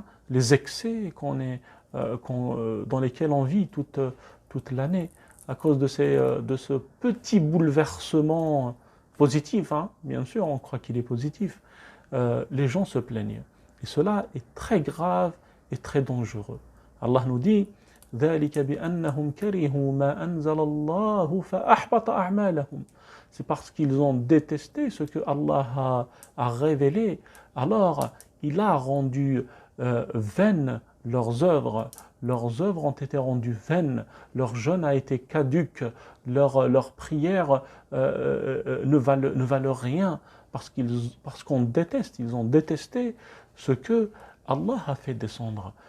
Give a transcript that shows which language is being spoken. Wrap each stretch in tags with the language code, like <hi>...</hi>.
<fr>Les excès dans lesquels on vit toute l'année, à cause de ce petit bouleversement positif, bien sûr, on croit qu'il est positif, les gens se plaignent. Et cela est très grave et très dangereux. Allah nous dit</fr> <ar>ذلك بأنهم كرهوا ما أنزل الله فأحبط أعمالهم.</ar> <fr>C'est parce qu'ils ont détesté ce que Allah a révélé, alors il a rendu vaines leurs œuvres. Leurs œuvres ont été rendues vaines, leur jeûne a été caduc, leurs prières ne valent rien, parce qu'on déteste, ils ont détesté ce que Allah a fait descendre.</fr>